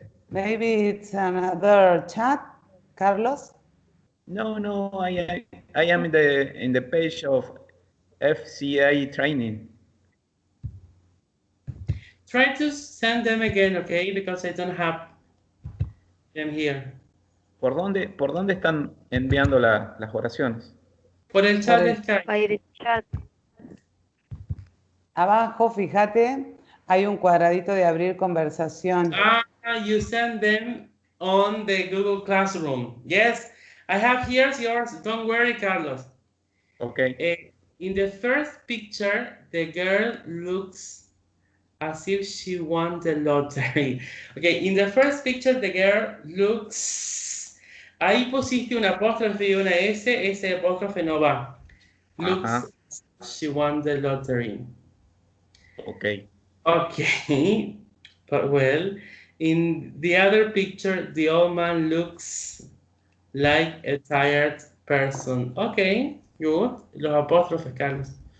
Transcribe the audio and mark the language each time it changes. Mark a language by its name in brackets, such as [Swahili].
[English] Maybe it's another chat, Carlos? No, I am in the page of FCA training. Try to send them again, okay? Because I don't have them here. [Spanish] ¿Por dónde están enviando las oraciones? Por el chat de Skype. [English] By the chat. [Spanish] Abajo, fíjate, hay un cuadradito de abrir conversación. [English] You send them on the Google Classroom. Yes, I have here's yours. Don't worry, Carlos. Okay. In the first picture, the girl looks as if she won the lottery. Okay, in the first picture, the girl looks... [Spanish] Ahí pusiste una apóstrofe y una S, ese apóstrofe no va. [English] Looks she won the lottery. Okay. Okay, but well, in the other picture, the old man looks like a tired person. Okay, good. [Spanish] Los apóstrofes, [English] Carlos.